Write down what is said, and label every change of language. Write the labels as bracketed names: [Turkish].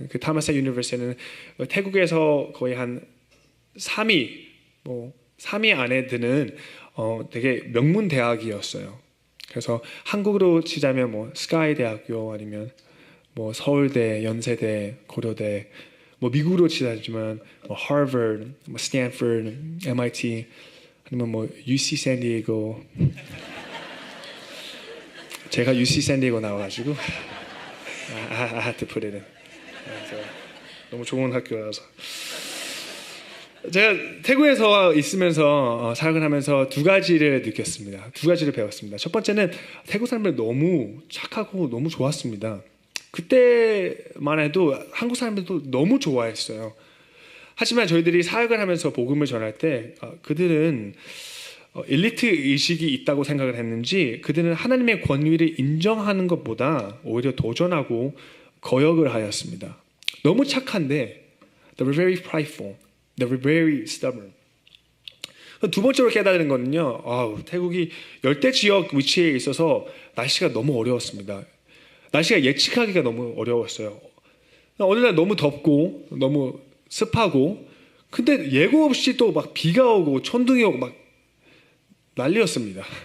[Korean] 그 타마사 유니버시티는 태국에서 거의 한 3위 안에 드는 되게 명문 대학이었어요. 그래서 한국으로 치자면 뭐 스카이 대학교 아니면 뭐 서울대, 연세대, 고려대, 뭐 미국으로 치자면 뭐 하버드, 뭐 스탠퍼드, MIT 아니면 뭐 UC 샌디에고. 제가 UC 샌디에고 나와가지고 [English] I had to put it in. [Korean] 너무 좋은 학교라서. 제가 태국에서 있으면서 사역을 하면서 두 가지를 느꼈습니다. 두 가지를 배웠습니다. 첫 번째는 태국 사람들 너무 착하고 너무 좋았습니다. 그때만 해도 한국 사람들도 너무 좋아했어요. 하지만 저희들이 사역을 하면서 복음을 전할 때 그들은 엘리트 의식이 있다고 생각을 했는지 그들은 하나님의 권위를 인정하는 것보다 오히려 도전하고 거역을 하였습니다. 너무 착한데 [English] they were very prideful. They were very stubborn. [Korean] 두 번째로 깨달은 거는요. 태국이 열대 지역 위치에 있어서 날씨가 너무 어려웠습니다. 날씨가 예측하기가 너무 어려웠어요. 어느 날 너무 덥고 너무 습하고 근데 예고 없이 또 막 비가 오고 천둥이 오고 막 난리였습니다.